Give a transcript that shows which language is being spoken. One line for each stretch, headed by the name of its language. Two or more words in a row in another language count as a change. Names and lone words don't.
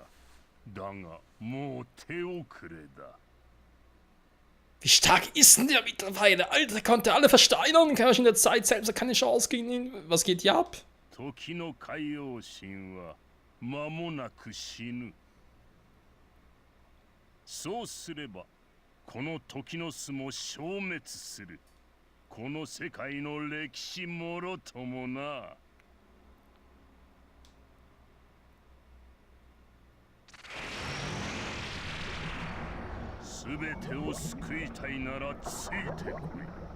Japanese: だが、もう手遅れだ。
German: Wie stark ist denn der mittlerweile? Alter, der konnte alle versteinern. Kann in der Zeit selbst keine Chance gegen ihn. Was geht hier ab?
Japanese: 時の海洋神は間もなく死ぬ。そうすれば、この時の巣も消滅する。この世界の歴史もろともな。すべてを救いたいならついてこい。